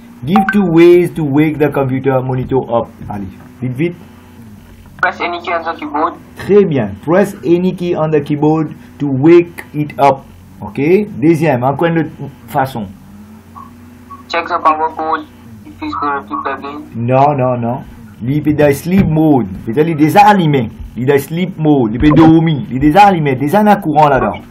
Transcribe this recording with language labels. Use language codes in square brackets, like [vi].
[en] Give 2 ways to wake the computer monitor up. [fr] Allez, vite. [en] Press any key on the keyboard. [fr] Très bien. [en] Press any key on the keyboard to wake it up. Ok. [fr] Deuxième, encore une autre façon. [en] Check the power code if it's correctly plugged in. [fr] Non. Il est dans sleep mode. C'est-à-dire, il est déjà allumé. Il est dans sleep mode. Il peut dormir. Il est déjà allumé. Déjà dans le courant là-dedans.